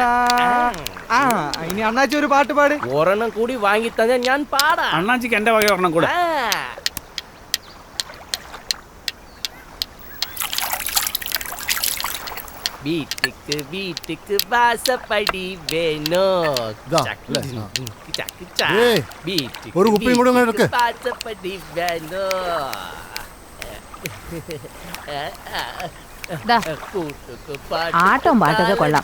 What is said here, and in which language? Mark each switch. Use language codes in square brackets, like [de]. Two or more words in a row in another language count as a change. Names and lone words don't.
[ml] ഇനി അണ്ണാച്ചി ഒരു പാട്ട് പാട്. ഒരെണ്ണം കൂടി വാങ്ങി തന്നെ ഞാൻ പാടാം. അണ്ണാച്ചിക്ക് എന്റെ വക ഒരെണ്ണം കൂടെ. [ta] வீட்டுக்கு வீட்டுக்கு வாசப்படி வேணும். ஒரு குப்பையும் கூட இருக்கு. வாசப்படி வேணும். [ml] ആട്ടം പാട്ടൊക്കെ കൊള്ളാം.